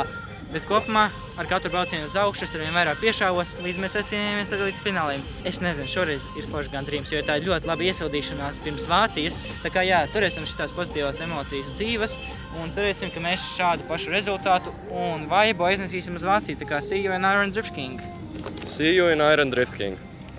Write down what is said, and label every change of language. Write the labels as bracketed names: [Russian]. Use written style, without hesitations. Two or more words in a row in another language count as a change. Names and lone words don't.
[Latvian] Bet kopumā ar katru braucienu uz augšu es arvien vairāk piešāvos, līdz mēs aizcīnījāmies līdz fināliem. Es nezinu, šoreiz ir forši gandarījums, jo tā ir ļoti laba iesildīšanās pirms Vācijas. Tā kā jā, turēsim šitās pozitīvās emocijas dzīves un turēsim, ka mēs šādu pašu rezultātu un vaibu aiznesīsim uz Vāciju. Tā kā [English] see you in Iron Drift King. See you in Iron Drift King.